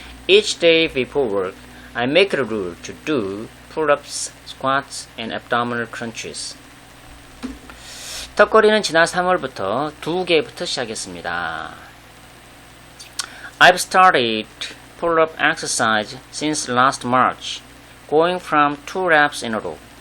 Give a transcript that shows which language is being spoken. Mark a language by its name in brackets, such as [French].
[English] Each day before work, I make it a rule to do pull-ups, squats, and abdominal crunches. [Korean] 턱걸이는 지난 3월부터 2개부터 시작했습니다. [English] I've started pull-up exercise since last March, going from 2 reps in a row.